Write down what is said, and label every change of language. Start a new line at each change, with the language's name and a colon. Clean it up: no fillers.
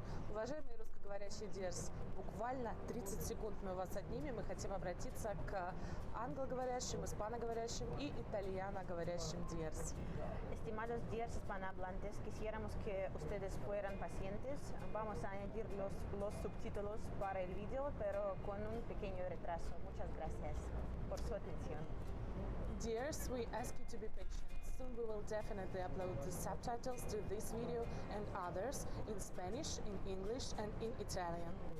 Russian: Уважаемые русскоговорящие Диерс, буквально 30 секунд мы вас отнимем и хотим обратиться к англоговорящим, испаноговорящим и итальяноговорящим Диерс.
Spanish: Estimados Diers hispanohablantes, quisiéramos que ustedes fueran pacientes. Vamos a añadir los subtítulos para el video, pero con un pequeño retraso. Muchas gracias por su atención.
English: Dears, we ask you to be patient. Soon we will definitely upload the subtitles to this video and others in Spanish, in English and in Italian.